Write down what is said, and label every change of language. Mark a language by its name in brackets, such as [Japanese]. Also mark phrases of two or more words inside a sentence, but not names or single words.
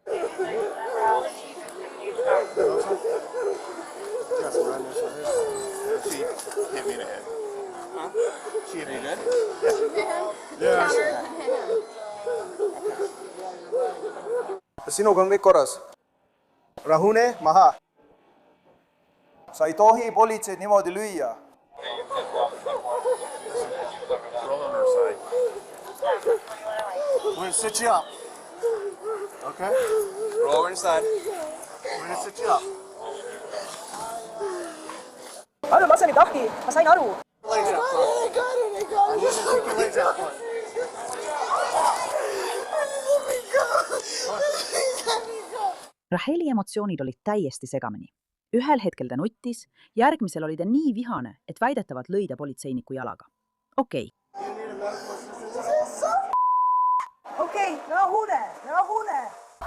[Estonian] Kas sinuga on kõik korras? Rahune, maha. Sa ei tohi politseid niimoodi lüüa. [English] We're gonna sit you up. Okay? Roll over inside. We're gonna sit you up. [Estonian] Anna, ma sain tahti. Ma sain aru. [English] Legs out front. I need you to take your legs out front. [Estonian] Raheli emotsioonid olid täiesti segamini. Ühel hetkel ta nuttis, järgmisel oli ta nii vihane, et väidetavalt lõi ta politseiniku jalaga. Okei. Okei, rahune.